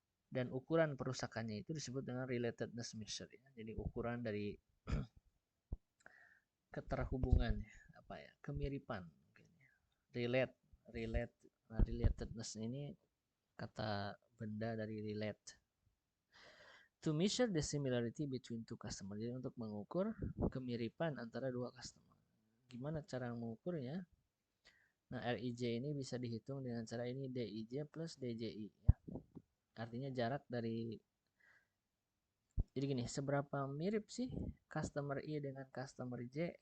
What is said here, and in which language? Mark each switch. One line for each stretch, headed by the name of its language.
Indonesian: Dan ukuran perusakannya itu disebut dengan relatedness measure ya. Jadi ukuran dari keterhubungan apa ya, kemiripan mungkin ya. Relatedness ini kata benda dari relate.
English: To measure the similarity between two customers.
Indonesian: Jadi untuk mengukur kemiripan antara dua customer. Gimana cara mengukurnya? Nah, RIJ ini bisa dihitung dengan cara ini DIJ plus DJI ya. Artinya jarak dari, jadi gini, seberapa mirip sih customer I dengan customer J?